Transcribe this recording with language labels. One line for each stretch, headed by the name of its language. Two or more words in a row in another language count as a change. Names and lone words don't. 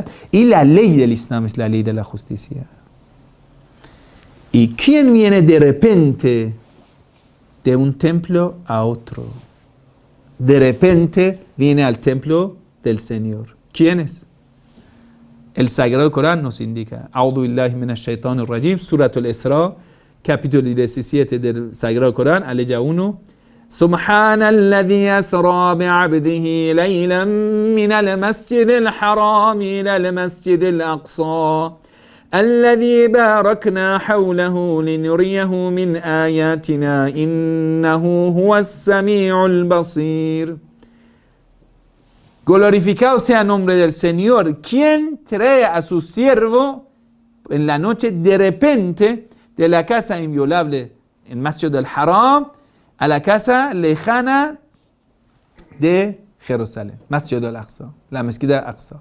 Spanish: Y la ley del Islam es la ley de la justicia. ¿Y quién viene de repente de un templo a otro? De repente viene al templo del Señor. ¿Quién es? El Sagrado Corán nos indica.
Arabic: أعوذ بالله من الشيطان الرجيم.
Spanish: Surat al-Isra, capítulo 17 del Sagrado Corán, aleya 1.
Arabic: سبحان الذي أسرى بعبده ليلا من المسجد الحرام إلى المسجد الأقصى. الذي باركنا حوله لنريه من آياتنا إنه هو السميع البصير.
Spanish: Glorificado sea el nombre del Señor, quien trae a su siervo en la noche de repente de la casa inviolable en Masjid al-Haram a la casa lejana de Jerusalén, Masjid al-Aqsa, la mezquita Aqsa.